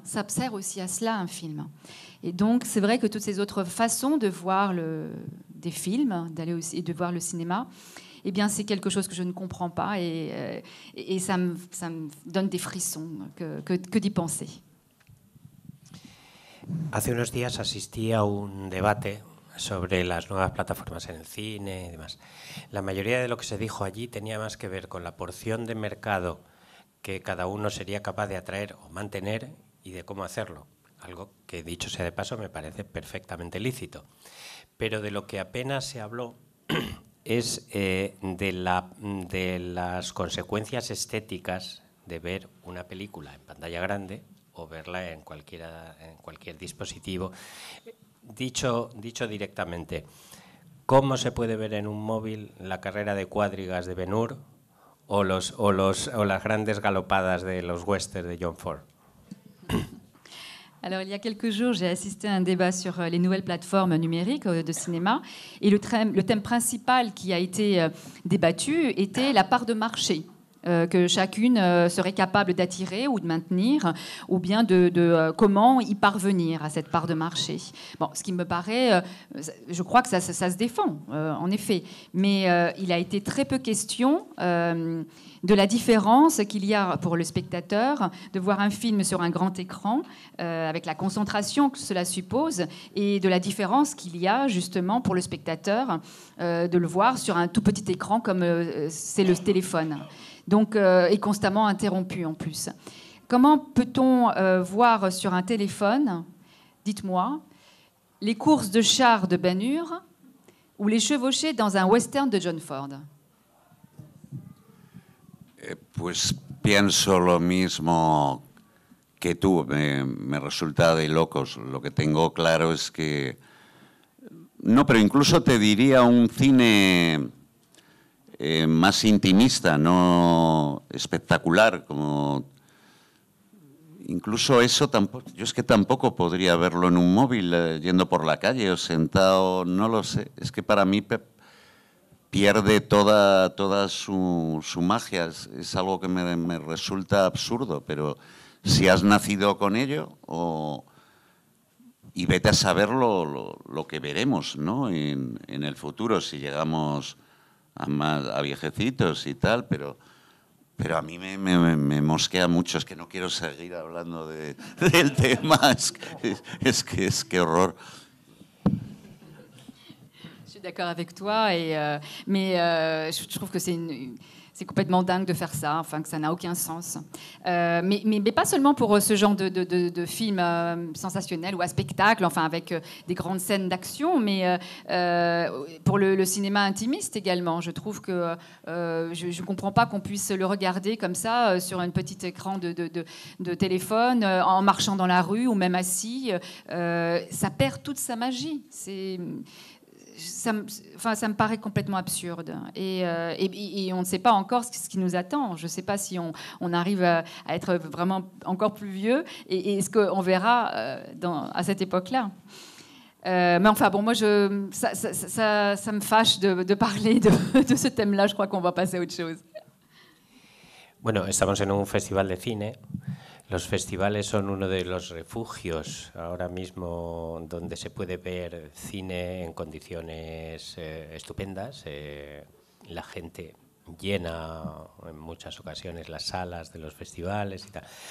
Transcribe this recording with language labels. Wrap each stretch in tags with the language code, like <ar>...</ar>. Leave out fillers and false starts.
<fr>Ça sert aussi à cela, un film. Et donc, c'est vrai que toutes ces autres façons de voir des films, d'aller aussi, et de voir le cinéma, eh bien, c'est quelque chose que je ne comprends pas et ça me donne des frissons que d'y penser.</fr> <es>Hace unos días asistí a un debate sobre las nuevas plataformas en el cine y demás. La mayoría de lo que se dijo allí tenía más que ver con la porción de mercado que cada uno sería capaz de atraer o mantener y de cómo hacerlo. Algo que, dicho sea de paso, me parece perfectamente lícito. Pero de lo que apenas se habló es de las consecuencias estéticas de ver una película en pantalla grande o verla en cualquier dispositivo. Dicho directamente, ¿cómo se puede ver en un móvil la carrera de cuadrigas de Ben-Hur o las grandes galopadas de los westerns de John Ford?</es> <fr>Alors, il y a quelques jours, j'ai assisté à un débat sur les nouvelles plateformes numériques de cinéma. Et le thème principal qui a été débattu était la part de marché que chacune serait capable d'attirer ou de maintenir, ou bien de comment y parvenir à cette part de marché. Bon, ce qui me paraît, je crois que ça se défend, en effet. Mais il a été très peu question de la différence qu'il y a pour le spectateur de voir un film sur un grand écran, avec la concentration que cela suppose, et de la différence qu'il y a justement pour le spectateur de le voir sur un tout petit écran comme c'est le téléphone. Donc, est constamment interrompu en plus. Comment peut-on voir sur un téléphone, dites-moi, les courses de chars de Ben-Hur ou les chevauchées dans un western de John Ford?</fr> <es>Pues pienso lo mismo que tú, me resulta de locos. Lo que tengo claro es que... No, pero incluso te diría un cine más intimista, no espectacular, como... Incluso eso tampoco, yo es que tampoco podría verlo en un móvil, yendo por la calle o sentado, no lo sé. Es que para mí pierde toda su magia, es algo que me resulta absurdo, pero si has nacido con ello, y vete a saber lo que veremos, ¿no? en el futuro, si llegamos a viejecitos y tal, pero a mí me mosquea mucho, es que no quiero seguir hablando del tema, es que horror.</es> <fr>Je suis d'accord avec toi, mais je trouve que c'est complètement dingue de faire ça, enfin que ça n'a aucun sens. Mais pas seulement pour ce genre de film sensationnel ou à spectacle, enfin avec des grandes scènes d'action, mais pour le cinéma intimiste également. Je trouve que je ne comprends pas qu'on puisse le regarder comme ça sur un petit écran de téléphone, en marchant dans la rue ou même assis. Ça perd toute sa magie. Ça me paraît complètement absurde. Et on ne sait pas encore ce qui nous attend. Je ne sais pas si on arrive à être vraiment encore plus vieux et ce qu'on verra à cette époque-là. Mais enfin, bon, moi, ça me fâche de parler de ce thème-là. Je crois qu'on va passer à autre chose.</fr> <es>Bueno, estamos en un festival de cine. Los festivales son uno de los refugios ahora mismo donde se puede ver cine en condiciones estupendas. La gente llena en muchas ocasiones las salas de los festivales y tal.</es>